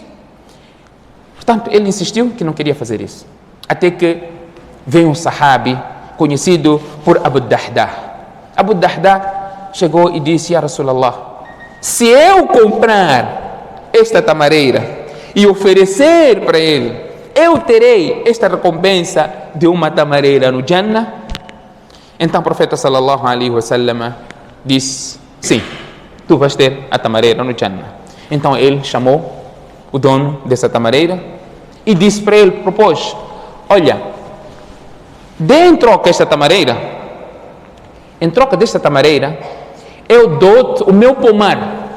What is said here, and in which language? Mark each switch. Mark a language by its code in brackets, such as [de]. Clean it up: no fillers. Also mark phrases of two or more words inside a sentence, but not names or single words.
[pt] Portanto, ele insistiu que não queria fazer isso, até que veio um sahabi conhecido por Abu Dahdah. Abu Dahdah chegou e disse: [ar] يا رسول الله, [pt] se eu comprar esta tamareira e oferecer para ele, eu terei esta recompensa de uma tamareira no Jannah? Então o profeta [ar] صلى الله عليه وسلم [pt] disse: sim, tu vais ter a tamareira no Jannah. Então ele chamou o dono dessa tamareira e disse para ele, propôs: olha, em troca desta tamareira, eu dou-te o meu pomar.